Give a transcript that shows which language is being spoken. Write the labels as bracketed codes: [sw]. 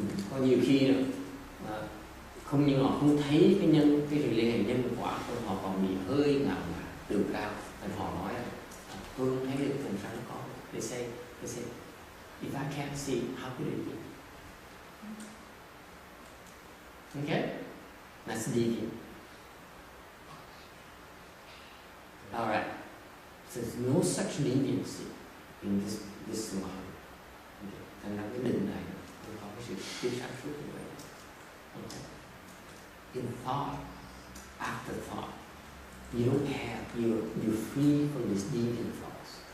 [vi] Có nhiều khi không những họ không thấy cái nhân, cái sự liên hệ nhân quả, họ còn bị hơi ngạo mạn, tự cao, nên họ nói là tôi không thấy được phần sao nó có. [en] They say, if I can't see, how could it be? Okay, that's deviant. All right, so there's no such deviancy in this samadhi. [vi] Thành ra cái định này nó có cái sự thiếu sáng suốt như vậy. [en] Okay. In thought, after thought, you don't have, you're free from these deviant thoughts.